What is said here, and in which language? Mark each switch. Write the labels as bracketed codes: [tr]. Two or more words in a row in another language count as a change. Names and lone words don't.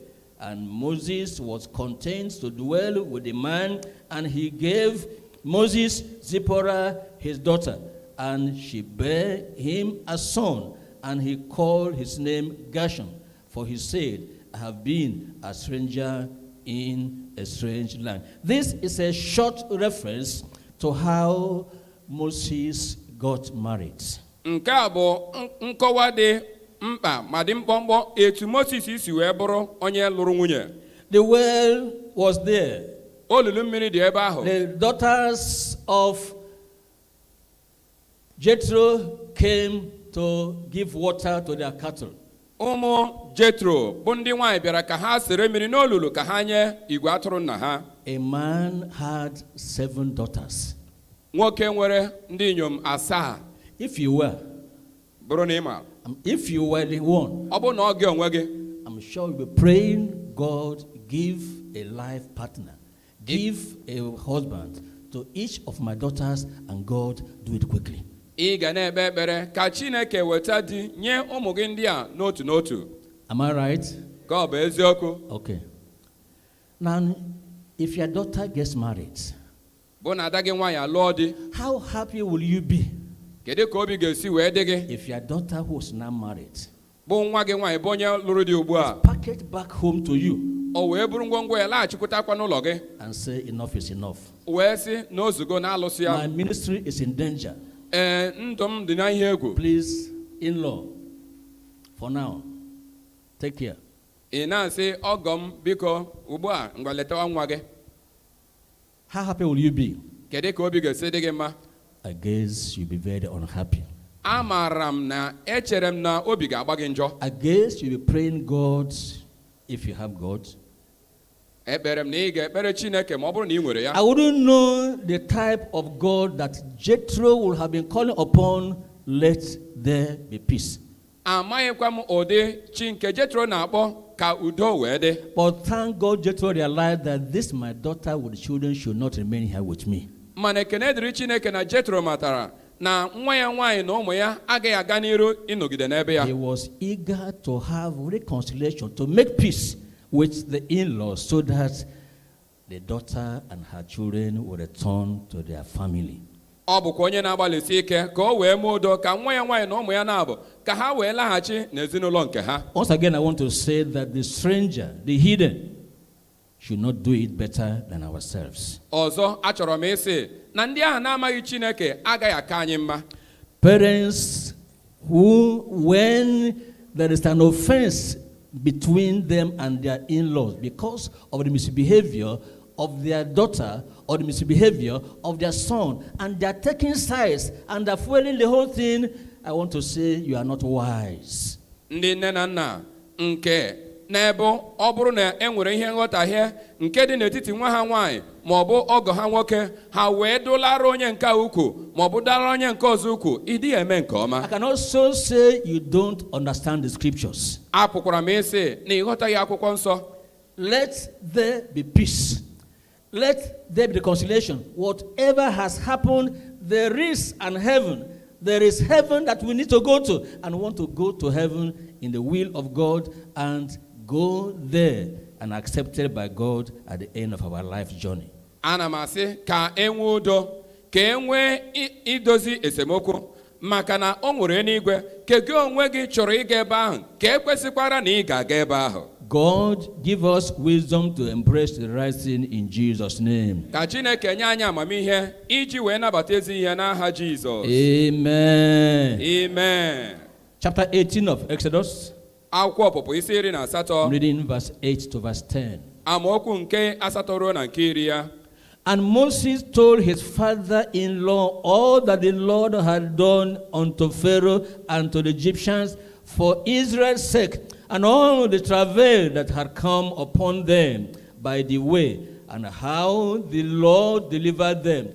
[en] And Moses was content to dwell with the man, and he gave Moses Zipporah his daughter, and she bare him a son, and he called his name Gershom, for he said, "I have been a stranger in a strange land." This is a short reference to how Moses got married. [ig] Nke a bụ nkọwa dị mkpa ma dị mkpọmkpọ etu Moses si wee bụrụ onye lụrụ nwunye. [en] The well was there. [ig] Olulu mmiri dị ebe ahụ. [en] The daughters of Jethro came to give water to their cattle. [ig] Ụmụ Jetro bụ ndị nwaanyị bịara ka ha sere mmiri n'olulu ka ha nye igwe atụrụ nna ha. [en] A man had 7 daughters. [ig] Nwoke nwere ndị inyom 7. [en] If you were the one, [ig] ọ bụ na ọ gị onwe gị, [en] I'm sure you'll be praying, "God, give a life partner, give a husband to each of my daughters, and God, do it quickly." [ig] ị ga na-ekpe ekpere ka Chineke weta di nye ụmụ gị ndị a n'otu n'otu. [en] Am I right? [ig] Ka ọ bụ eziokwu. [en] Okay. Now, if your daughter gets married, [ig] bụ na ada gị nwaanyị alụọ di, [en] how happy will you be [ig] kedu ka obi ga-esi wee dị gị [en] if your daughter who is now married [ig] bụ nwa gị nwaanyị bụ onye lụrụ di ugbu a, [en] packaged back home to you [ig] o wee buru ngwongwo ya laghachikwutakwa n'ụlọ gị [en] and say, "Enough is enough. [ig] wee sị na ozugo na-alụsị [en] My [ig] ya, [en] ministry is in danger. [ig] ndụ m dị na ihe egwu." [en] Please, in-law, for now, take care." [ig] ị na-asị ọgọ m biko ugbu a ngwa letawa nwa gị, [en] How happy will you be? [ig] kedu ka obi ga-esi dị gị mma? [en] I guess you'll be very unhappy. [ig] Amaara m na echere m na obi ga-agba gị njọ. [en] I guess you'll be praying, "God, if you have God, [ig] ekpere m na ị ga-ekpere Chineke ma ọ bụrụ na ị nwere ya. [en] I wouldn't know the type of God that Jethro would have been calling upon, let there be peace. [ig] Amaghịkwa m ụdị chi nke Jethro na-akpọ ka udo wee dị. [en] But thank God Jethro realized that this my daughter with children should not remain here with me. [ig] Mana ekene dịrị Chineke na Jethro matara na nwa ya nwaanyị na ụmụ ya agaghị aga n'iru ịnọgide n'ebe ya. [en] He was eager to have reconciliation, to make peace with the in-laws so that the daughter and her children would return to their family. [ig] Ọ bụkwa onye na-agbalịsi ike ka o wee mee udo ka nwa ya nwaanyị na ụmụ ya na-abụ ka ha wee laghachi n'ezinụlọ nke ha. [en] Once again, I want to say that the stranger, the hidden, should not do it better than ourselves. [ig] Ọzọ achọrọ m ịsị na ndị ahụ na-amaghị Chineke agaghị aka anyị mma. [en] Parents who, when there is an offense between them and their in-laws because of the misbehavior of their daughter or the misbehavior of their son, and they are taking sides and they are fueling the whole thing, I want to say you are not wise. [ig] Ndị nne na nna nke n'ebe ọ bụrụ na e nwere ihe nghọtahie nke dị n'etiti nwa ha nwaanyị ma ọ bụ ọgọ ha nwoke, ha wee dụlara onye nke ukwu ma ọ bụ dara onye nke ọzọ ukwu, ịdị eme nke ọma. [en] I can also say you don't understand the scriptures. [ig] Apụkwara m ịsị na ịghọtaghị akwụkwọ nsọ. [en] Let there be peace. Let there be reconciliation. Whatever has happened, there is an heaven. There is heaven that we need to go to, and we want to go to heaven in the will of God and go there and accepted by God at the end of our life journey. [ig] Ana m asị ka enwe udo, ka enwe idozi esemokwu, maka na o nwere n'igwe, ka gị onwe gị chọrọ ịga ebe ahụ, ka ekwesịkwara na ị ga-aga ebe ahụ. [en] God give us wisdom to embrace the right thing in Jesus' name. [ig] Ka Chineke nye anyị amamihe iji wee nabata ezi ihe n'aha Jizọs. [en] Amen. [ig] Amen. [en] Chapter 18 of Exodus. [ig] Akwụkwọ Ọpụpụ isi 18. [en] I'm reading verse 8 to verse 10. [ig] Amaokwu nke 8 ruo na nke 10 ya. [en] And Moses told his father-in-law all that the Lord had done unto Pharaoh and to the Egyptians for Israel's sake, and all the travail that had come upon them by the way, and how the Lord delivered them.